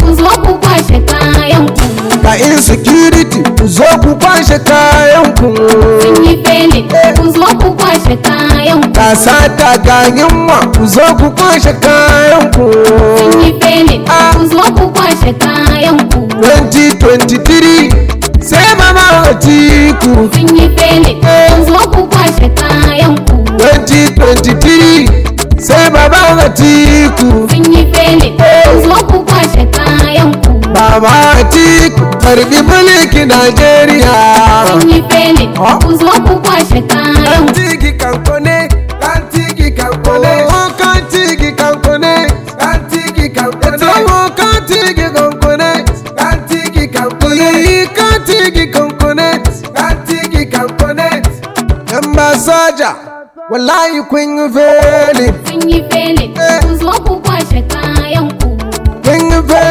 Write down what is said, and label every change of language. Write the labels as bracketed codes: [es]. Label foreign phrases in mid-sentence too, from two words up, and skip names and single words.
[ha] Ku zo ku kwashe kayan ku. Ga insecurity. Ku zo ku kwashe kayan ku. Sun yi fele. Eh. Ku zo ku kwashe kayan ku. Ga sata, ga yunwa. Ku zo ku kwashe kayan ku. Sun yi fele. Ah. Ku zo ku kwashe kayan ku. Twenty twenty-three. sai Baba Atiku. Sun yi fele, kun zo ku kwashe kayan ku. Twenty twenty-three, sai Baba Atiku. Sun yi fele, kun zo ku kwashe kayan ku. Baba Atiku, karbi mulki Najeriya. Sun yi fele, Ha? kun zo ku kwashe kayan ku. Kantigi kankone, kantigi kankone. [en] Oh, kantigi kankone. Kantigi can connect. [yo] Ẹ tún wo [en] Kantigi can connect. Kantigi can connect. Ee, Kantigi can connect. Kantigi can connect. [ha] Yan ba soja, wallahi kun yi failing. Kun yi failing. Eh. Ku zo ku kwashe kayan ku. Kun yi failing.